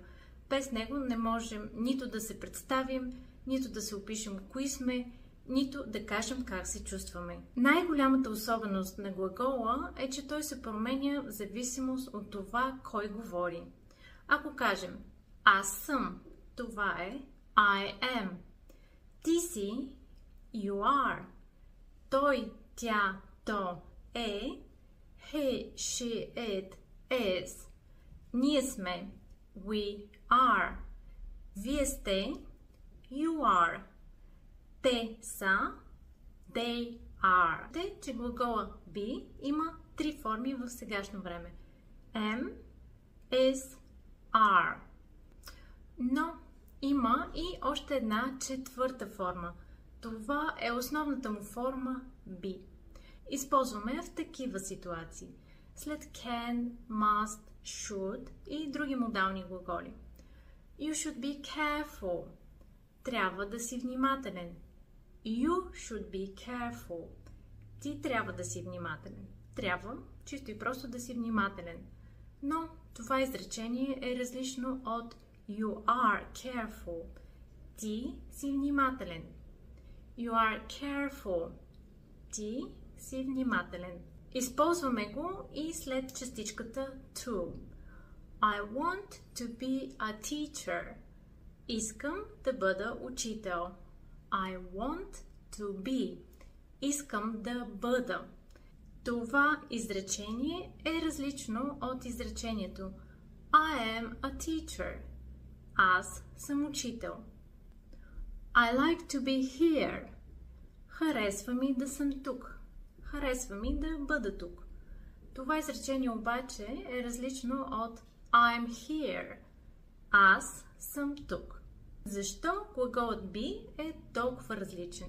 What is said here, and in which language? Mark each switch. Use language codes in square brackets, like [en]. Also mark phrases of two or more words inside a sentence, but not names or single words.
[bg] Без него не можем нито да се представим, нито да се опишем кои сме, нито да кажем как се чувстваме. Най-голямата особеност на глагола е, че той се променя в зависимост от това кой говори. Ако кажем аз съм, това е [en] I am. [bg] Ти си, [en] you are. [bg] Той, тя, то е [en] he, she, it, is. [bg] Ние сме, [en] we are. [bg] Вие сте, [en] you are. [bg] Те са, [en] they are. [bg] Те, че глагола be има три форми в сегашно време. [en] Am, is, are. [bg] Но има и още една четвърта форма. Това е основната му форма be. Използваме в такива ситуации. След [en] can, must, should [bg] и други модални глаголи. [en] You should be careful. [bg] Трябва да си внимателен. [en] You should be careful. [bg] Ти трябва да си внимателен. Трябва чисто и просто да си внимателен. Но това изречение е различно от [en] you are careful. [bg] Ти си внимателен. [en] You are careful. [bg] Ти си внимателен. Използваме го и след частичката to. [en] I want to be a teacher. [bg] Искам да бъда учител. [en] I want to be. [bg] Искам да бъда. Това изречение е различно от изречението [en] I am a teacher. [bg] Аз съм учител. [en] I like to be here. [bg] Харесва ми да съм тук. Харесва ми да бъда тук. Това изречение обаче е различно от [en] I'm here. [bg] Аз съм тук. Защо глаголът be е толкова различен?